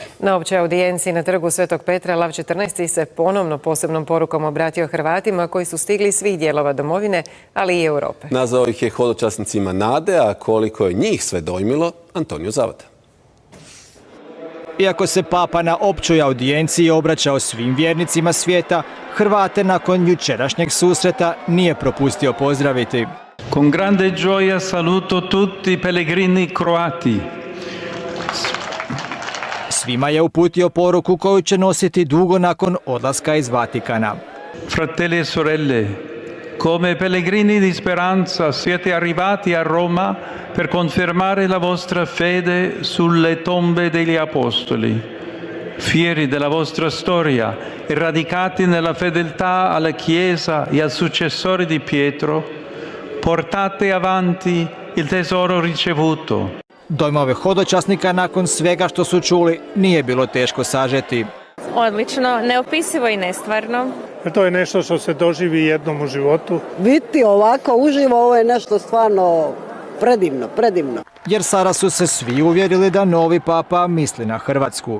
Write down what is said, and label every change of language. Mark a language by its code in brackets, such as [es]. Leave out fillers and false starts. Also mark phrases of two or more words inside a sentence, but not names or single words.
[hr] Na općoj audijenciji na trgu Svetog Petra Lav XIV se ponovno posebnom porukom obratio Hrvatima koji su stigli iz svih dijelova domovine, ali i Europe. Nazvao ih je hodočasnicima nade, a koliko je njih sve dojmilo, Antonio Zavada. Iako se papa na općoj audijenciji obraćao svim vjernicima svijeta, Hrvate nakon jučerašnjeg susreta nije propustio pozdraviti. [it] Con grande gioia saluto tutti i pellegrini croati. [hr] Svima je uputio poruku koju će nositi dugo nakon odlaska iz Vatikana. [it] Fratelli e sorelle, come pellegrini di speranza siete arrivati a Roma per confermare la vostra fede sulle tombe degli apostoli. Fieri della vostra storia e radicati nella fedeltà alla Chiesa e al successore di Pietro, portate avanti il tesoro ricevuto. [hr] Dojmove hodočasnika nakon svega što su čuli nije bilo teško sažeti. Odlično, neopisivo i nestvarno. To je nešto što se doživi jednom u životu. Biti ovako uživo, ovo je nešto stvarno predivno. Jer sada su se svi uvjerili da novi papa misli na Hrvatsku.